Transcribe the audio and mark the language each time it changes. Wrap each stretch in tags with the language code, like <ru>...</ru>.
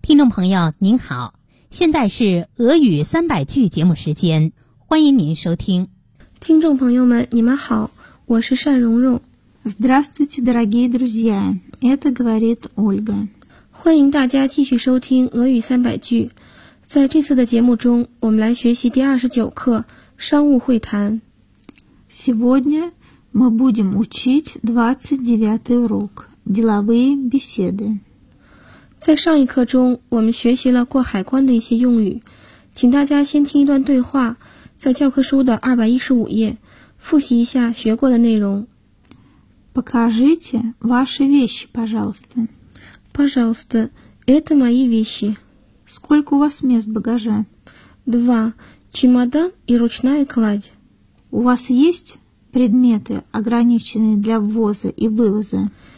<zh>朋友您好，现在是俄语300句节目时间，欢迎您收听。听众朋友们你们好，我是单蓉蓉。</zh> <ru>Здравствуйте, дорогие друзья, это говорит Ольга.</ru> <zh>欢迎大家继续收听俄语300句。在这次的节目中，我们来学习第29课商务会谈。</zh> <ru>Сегодня мы будем учить 29 урок деловые беседы。</ru> <zh>在上一课中，我们学习了过海关的一些用语，请大家先听一段对话，在教科书的215页，复习一下学过的内容。</zh> <ru>Покажите ваши вещи, пожалуйста. Пожалуйста, это мои вещи. Сколько у вас мест багажа? 2. Чемодан и ручная кладь. У вас есть предметы, ограниченные для ввоза и вывоза?</ru>